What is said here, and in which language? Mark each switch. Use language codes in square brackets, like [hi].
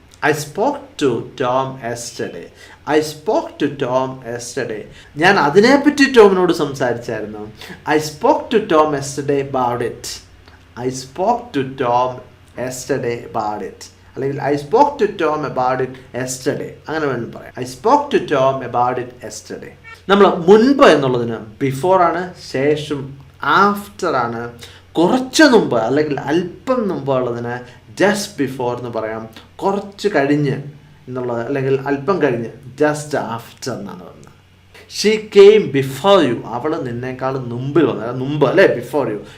[en] I spoke to Tom yesterday. I spoke to Tom yesterday. [ml] ഞാൻ അതിനെപ്പറ്റി ടോമിനോട് സംസാരിച്ചായിരുന്നു. [en] I spoke to Tom yesterday about it. I spoke to Tom yesterday about it. അല്ലെങ്കിൽ I spoke to Tom about it yesterday. [ml] അങ്ങനെ വേണം പറയാം. [en] I spoke to Tom about it yesterday. [ml] നമ്മൾ മുൻപ് എന്നുള്ളതിന് before ആണ്, ശേഷം ആഫ്റ്റർ ആണ്, കുറച്ച് മുമ്പ് അല്ലെങ്കിൽ അല്പം മുമ്പ് ഉള്ളതിന് ജസ്റ്റ് ബിഫോർ എന്ന് പറയാം. കുറച്ച് കഴിഞ്ഞ് എന്നുള്ളത് അല്ലെങ്കിൽ അല്പം കഴിഞ്ഞ് ജസ്റ്റ് ആഫ്റ്റർ എന്നാണ് പറയുന്നത്. [en] She came before you. [ml] അവൾ നിന്നേക്കാൾ മുമ്പിൽ വന്നത്, മുമ്പ് അല്ലേ, ബിഫോർ യു.